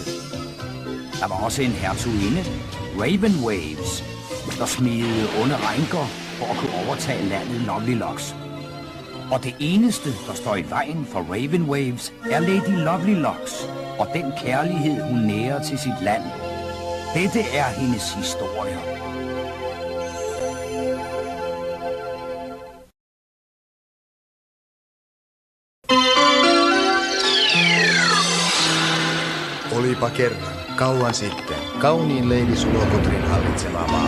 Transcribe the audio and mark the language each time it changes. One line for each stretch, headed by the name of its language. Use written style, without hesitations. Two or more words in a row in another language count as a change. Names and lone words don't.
Danish: Der var også en hertuginde, Raven Waves, der smedede onde rænker for at kunne overtage landet Lovely Locks. Og det eneste, der står i vejen for Raven Waves, er Lady Lovely Locks og den kærlighed, hun nærer til sit land. Dette er hendes historie.
Finnish: Olipa kerran, kauan sitten, kauniin Lady Sulokutrin hallitsema maa.